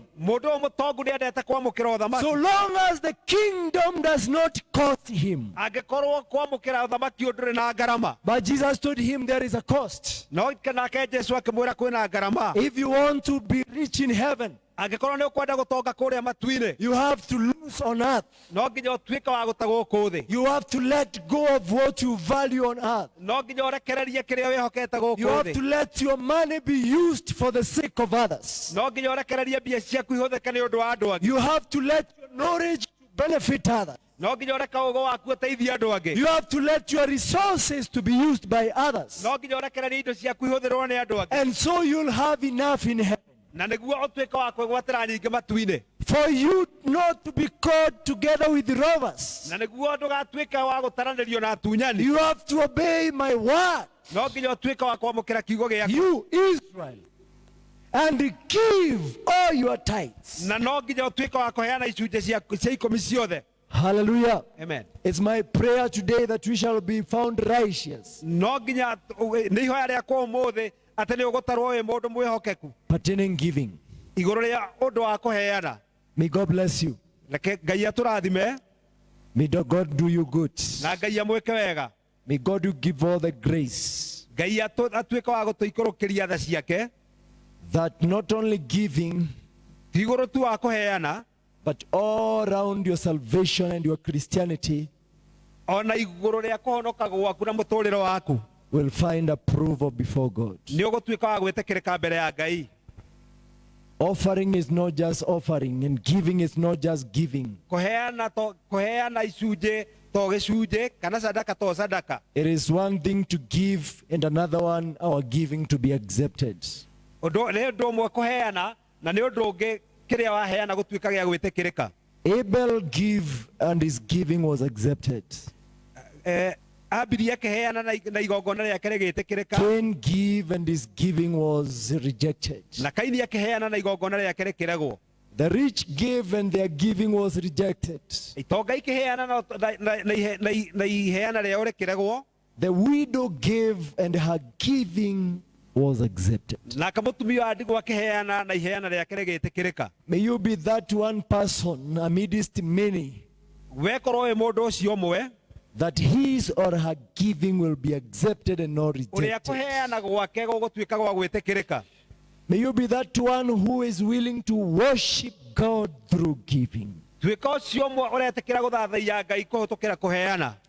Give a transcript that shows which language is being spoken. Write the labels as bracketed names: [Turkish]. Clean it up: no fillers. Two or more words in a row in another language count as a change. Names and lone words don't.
[Kikuyu] Mũndũ ũyũ mũtongu nĩ endete kwamũkĩra [English] So [Kikuyu] ũthamaki. [English] long as the kingdom does not cost him. [Kikuyu] Angĩkorwo kwamũkĩra ũthamaki ũyũ ndũrĩ na ngarama. [English] But Jesus told him there is a cost. [Kikuyu] No nake Jesũ akĩmwĩra kwĩna ngarama. [English] If you want to be rich in heaven, [Kikuyu] Angĩkorwo nĩ ũkwenda gũtonga kũrĩa matu-inĩ, [English] you have to lose on earth. [Kikuyu] no nginya ũtuĩke wa gũta gũkũ thĩ. [English] You have to let go of what you value on earth. [Kikuyu] No nginya ũrekererie kĩrĩa wĩhokete [English] You [Kikuyu] gũkũ [English] have to [Kikuyu] thĩ. [English] let your money be used for the sake of others. [Kikuyu] No nginya ũrekererie mbia ciaku ihũthĩke nĩ ũndũ wa andũ angĩ. [English] You have to let your knowledge benefit others. [Kikuyu] No nginya ũreka ũũgĩ waku ũteithie andũ angĩ. [English] You have to let your resources to be used by others. [Kikuyu] No nginya ũrekererie indo ciaku ihũthĩrwo nĩ andũ angĩ. [English] And so you'll have enough in heaven. [Kikuyu] Na nĩguo ũtuĩke wa kwĩgwatĩra nyingĩ matu-inĩ. [English] For you not to be caught together with robbers. [Kikuyu] Na nĩguo ndũgatuĩke wa gũtaranĩrio na atunyani. [English] You have to obey my word. [Kikuyu] No nginya ũtuĩke wa kwamũkĩra kiugo gĩaku. [English] You Israel. And give all your tithes. [Kikuyu] Na no nginya ũtuĩke wa kũheana icunjĩ cia ikũmi ciothe. [English] Hallelujah. Amen. It's my prayer today that we shall be found righteous, [Kikuyu] No nginya nĩ ihoya rĩakwa ũmũthĩ atĩ nĩ ũgũtarwo wĩ mũndũ mwĩhokeku [English] pertaining giving. [Kikuyu] igũrũ rĩa ũndũ wa kũheana. [English] May God bless you. [Kikuyu] Reke Ngai atũrathime [English] May God do you good. [Kikuyu] na Ngai amwĩke wega. [English] May God give all the grace [Kikuyu] Ngai atuĩke wa gũtũikũrũkĩria tha ciake, [English] that not only giving, [Kikuyu] ti igũrũ tu wa kũheana, [English] but all around your salvation and your Christianity [Kikuyu] ona igũrũ rĩa kũhonoka gwaku na mũtũũrĩre waku [English] will find approval before God. [Kikuyu] nĩ ũgũtuĩka wa gwĩtĩkĩrĩka mbere ya Ngai. [English] Offering is not just offering, and giving is not just giving. [Kikuyu] Kũheana icunjĩ to gĩcunjĩ kana sadaka to sadaka. [English] It is one thing to give, and another one, our giving to be accepted. [Kikuyu] Nĩ ũndũ ũmwe kũheana na nĩ ũndũ ũngĩ kĩrĩa waheana gũtuĩka gĩa gwĩtĩkĩrĩka. [English] Abel gave, and his giving was accepted. [Kikuyu] Ambirie akĩheana na igongona rĩake rĩgĩtĩkĩrĩka, [English] Cain gave, and his giving was rejected. [Kikuyu] na Kaini akĩheana na igongona rĩake rĩkĩregwo. [English] The rich gave and their giving was rejected. [Kikuyu] itonga ikiheana na iheana rĩao rĩkĩregwo, [English] The widow gave and her giving was accepted. [Kikuyu] nake mũtumia wa ndigwa akĩheana na iheana rĩake rĩgĩtĩkĩrĩka. [English] May you be that one person amidst many [Kikuyu] Wekorwo wĩ mũndũ ũcio ũmwe [English] that his or her giving will be accepted and not [Kikuyu] ũrĩa [English] rejected. [Kikuyu] kũheana gwake gũgũtuĩka gwa gwĩtĩkĩrĩka. [English] May you be that one who is willing to worship God through giving. [Kikuyu] Tuĩka ũcio ũmwe ũretĩkĩra gũthathaiya Ngai kũhĩtũkĩra kũheana.